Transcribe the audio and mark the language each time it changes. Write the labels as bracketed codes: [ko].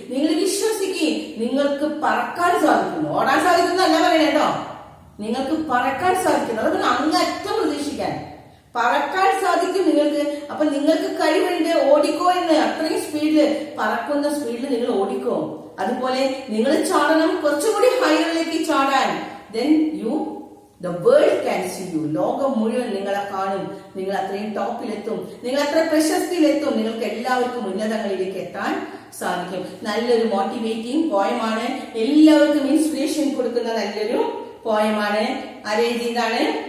[ml] നിങ്ങൾ വിശ്വസിക്കുക, നിങ്ങൾക്ക് പറക്കാൻ സാധിക്കുന്നു. ഓടാൻ സാധിക്കുന്നു അല്ല പറയണേട്ടോ, നിങ്ങൾക്ക് പറക്കാൻ സാധിക്കുന്നു. അതൊക്കെ അങ്ങറ്റം പ്രതീക്ഷിക്കാൻ. പറക്കാൻ സാധിക്കും നിങ്ങൾക്ക്. അപ്പൊ നിങ്ങൾക്ക് കഴിവുണ്ട്, ഓടിക്കോ എന്ന്. അത്രയും സ്പീഡില്, പറക്കുന്ന സ്പീഡിൽ നിങ്ങൾ ഓടിക്കോ. അതുപോലെ നിങ്ങൾ ചാടണം, കുറച്ചുകൂടി ഹൈറിലേക്ക് ചാടാൻ. [en] Then the world can see you. [ml] ലോകം മുഴുവൻ നിങ്ങളെ കാണും. നിങ്ങൾ അത്രയും ടോപ്പിലെത്തും, നിങ്ങൾ അത്ര പ്രശസ്തിയിലെത്തും. നിങ്ങൾക്ക് എല്ലാവർക്കും ഉന്നതങ്ങളിലേക്ക് എത്താൻ സാധിക്കും. നല്ലൊരു മോട്ടിവേറ്റിംഗ് പോയമാണ്, എല്ലാവർക്കും ഇൻസ്പിറേഷൻ കൊടുക്കുന്ന നല്ലൊരു പോയമാണ്. ആരെഴുതിയതാണ്?